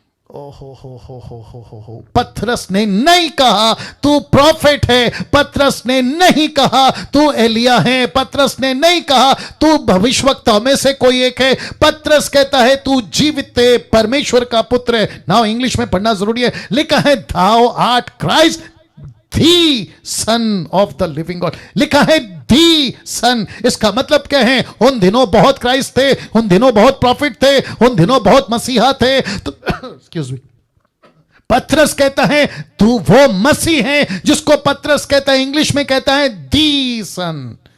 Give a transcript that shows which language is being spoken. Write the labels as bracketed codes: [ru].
[hi] हो। पतरस ने नहीं कहा तू प्रॉफिट है, पतरस ने नहीं कहा तू एलिया है, पतरस ने नहीं कहा तू भविष्यवक्ता में से कोई एक है। पतरस कहता है तू जीवित परमेश्वर का पुत्र है। नाउ इंग्लिश में पढ़ना जरूरी है। लिखा है [en] thou art Christ the son of the living God। [hi] लिखा है the son। इसका मतलब क्या है? उन दिनों बहुत क्राइस्ट थे, उन दिनों बहुत प्रॉफिट थे, उन दिनों बहुत मसीहा थे। तो एक्सक्यूज मी, पतरस कहता है तू वो मसीह है जिसको पतरस कहता है, इंग्लिश में कहता है the son।